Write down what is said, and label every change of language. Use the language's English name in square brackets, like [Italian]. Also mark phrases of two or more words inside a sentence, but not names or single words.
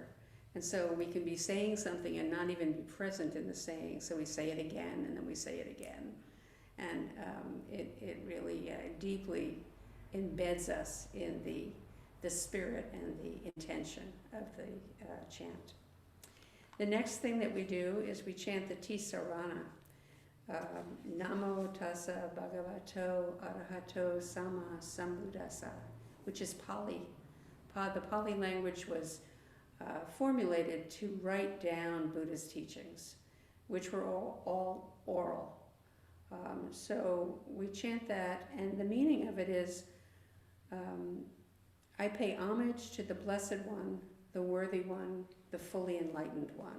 [English] And so we can be saying something and not even be present in the saying. So we say it again, and then we say it again. And it really deeply embeds us in the spirit and the intention of the chant. The next thing that we do is we chant the Tisarana. [Pali] Namo tassa bhagavato arahato sama sambuddhassa, [English] which is Pali. The Pali language was formulated to write down Buddha's teachings, which were all oral. So we chant that, and the meaning of it is, I pay homage to the Blessed One, the Worthy One, the fully enlightened one.